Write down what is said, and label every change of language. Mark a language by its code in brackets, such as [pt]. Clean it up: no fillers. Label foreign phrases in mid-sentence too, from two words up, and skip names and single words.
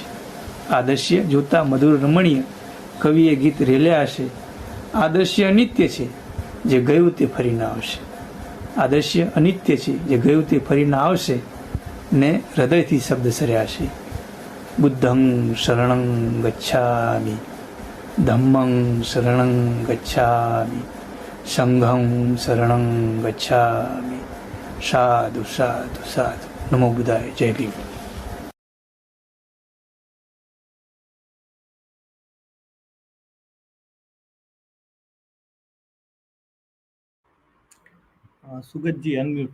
[gu] આ દ્રશ્ય જોતા મધુર રમણીય કવિએ ગીત રેલ્યા હશે. આ દ્રશ્ય અનિત્ય છે, જે ગયું તે ફરી ના આવશે. આ દ્રશ્ય અનિત્ય છે, જે ગયું તે ફરી ના આવશે. ને હૃદયથી શબ્દ સર્યા છે, [pi] બુદ્ધં શરણં ગચ્છામિ, ધમ્મં શરણં ગચ્છામિ, સંઘં શરણં ગચ્છામિ. સાધુ સાધુ સાધુ. નમો બુદ્ધાય. જય ભીમ. [en] Sugatji, unmute.